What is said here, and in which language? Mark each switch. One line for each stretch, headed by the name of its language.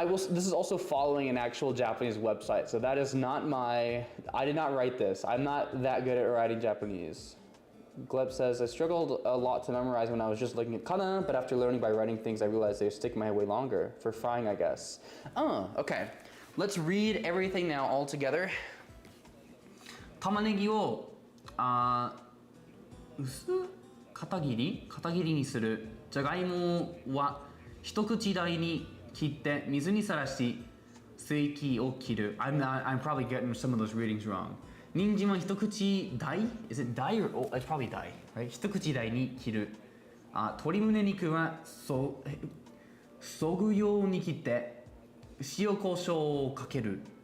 English: This is also following an actual Japanese website, so that is not I did not write this. I'm not that good at writing Japanese. Gleb says, I struggled a lot to memorize when I was just looking at kana, but after learning by writing things, I realized they stick in my head way longer. For frying, I guess. Oh, okay. Let's read everything now all together.
Japanese: 玉ねぎを薄片切りにする。じゃがいもは一口大に切って水にさらし水気を切る。
English: I'm probably getting some of those readings wrong.
Japanese: 人参は一口大
English: Is it 大 or oh, it's probably 大 right?
Japanese: 一口大に切る。鶏胸肉はそぐように切って塩コショウをかける。